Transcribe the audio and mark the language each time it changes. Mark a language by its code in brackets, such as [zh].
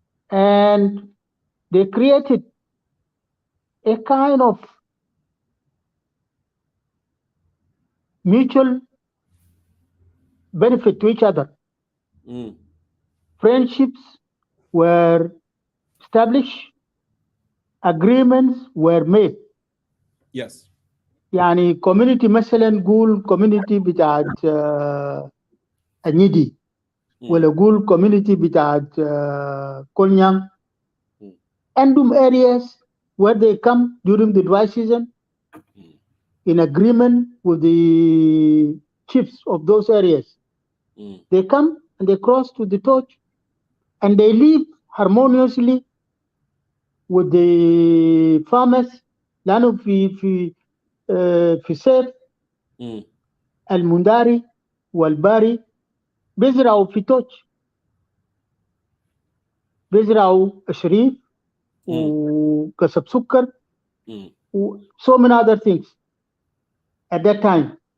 [en] And they created a kind of mutual benefit to each other. Friendships were established, agreements were made. Yes. [ar] يعني community مثلا نقول community بتاعت النيدي ولا نقول community بتاعت كونيان. عندهم [en] areas where they come during the dry season in agreement with the chiefs of those areas. They come and they cross to the torch and they live harmoniously with the farmers. [ar] لأنه في صيف المنداري والباري بيزرعوا في توش، بيزرعوا شريف وكسب سكر [en] so many other things at that time.